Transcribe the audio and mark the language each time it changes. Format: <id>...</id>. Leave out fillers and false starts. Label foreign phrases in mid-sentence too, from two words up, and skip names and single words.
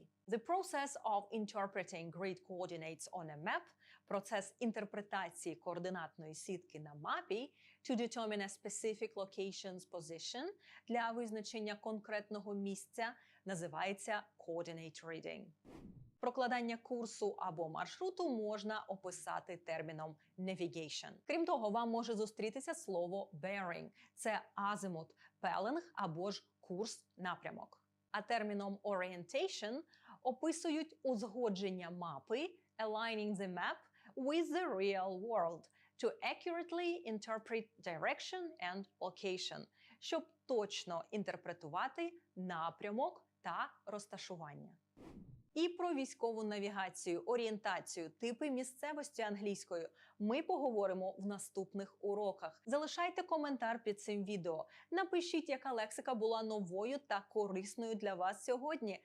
<en>The process of interpreting grid coordinates on a map –</en> <uk>процес інтерпретації координатної сітки на мапі</uk> <en>to determine a specific location's position –</en> <uk>для визначення конкретного місця називається</uk> <en>coordinate reading.</en> <uk>Прокладання курсу або маршруту можна описати терміном navigation. Крім того, вам може зустрітися слово bearing – це азимут, пеленг або ж курс, напрямок. А терміном orientation описують узгодження мапи</uk> <en>aligning the map with the real world to accurately interpret direction and location,</en> <uk>щоб точно інтерпретувати напрямок та розташування. І про військову навігацію, орієнтацію, типи місцевості англійською ми поговоримо в наступних уроках. Залишайте коментар під цим відео. Напишіть, яка лексика була новою та корисною для вас сьогодні.</uk>